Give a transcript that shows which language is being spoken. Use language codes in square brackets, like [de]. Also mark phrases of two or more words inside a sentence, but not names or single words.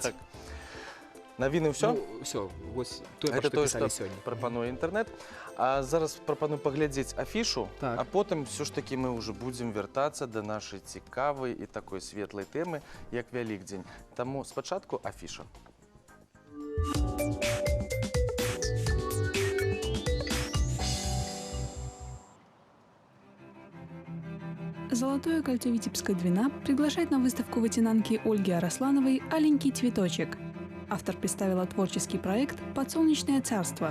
[be] Так. Навіны ўсё? Ну, ўсё, вось тое, Гэта што тое, пісалі што сёння. прапануе інтэрнэт. А зараз прапаную паглядзець афішу, Так. а потым ўсё ж такі мы ўжо будзем вяртацца да нашай цікавай і такой светлай тэмы, як Вялікдзень. Таму спачатку афіша. [ru] Золотое кольцо Витебской Двина приглашает на выставку вытянанки Ольги Араслановой «Аленький цветочек». Автор представила творческий проект «Подсолнечное царство».